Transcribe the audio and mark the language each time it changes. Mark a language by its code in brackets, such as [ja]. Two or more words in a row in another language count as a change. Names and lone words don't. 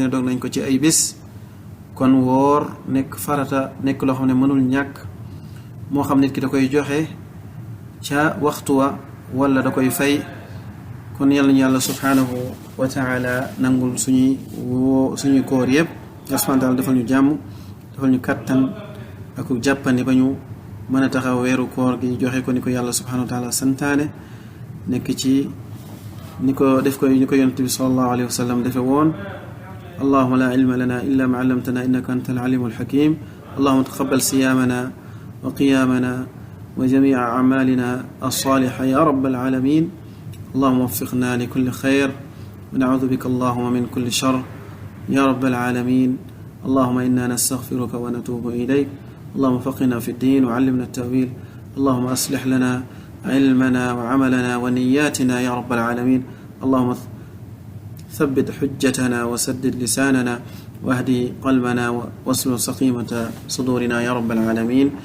[wo] ne dog nañ ko ci ay bis kon woor nekk farata nekk loo xam ne mënul ñàkk moo xam nit ki da koy joxe ca waxtu wa wala da koy fay kon yàlla ñu yàlla [ar] سبحانه وتعالى [wo] nangul suñuy koor yëpp yàlla [ar] سبحانه و [wo] taala defal ñu jàmm defal ñu kattan ak jàppandi ba ñu mën a taxaw weeru koor gi joxe ko ni ko yàlla [ar] سبحانه وتعالى [wo] santaane nekk ci ni ko yonent bi [ar] صلى الله عليه وسلم [wo] defe woon [ar] اللهم لا علم لنا إلا ما علمتنا إنك أنت العليم الحكيم اللهم تقبل صيامنا و وقيامنا وجميع أعمالنا الصالحة يا رب العالمين اللهم وفقنا لكل خير ونعوذ بك اللهم من كل شر يا رب العالمين اللهم إنا نستغفرك ونتوب إليك اللهم فقنا في الدين وعلمنا التأويل اللهم أصلح لنا علمنا وعملنا ونياتنا يا رب العالمين اللهم ثبت حجتنا وسدد لساننا واهدي قلبنا واسلل سقيمة صدورنا يا رب العالمين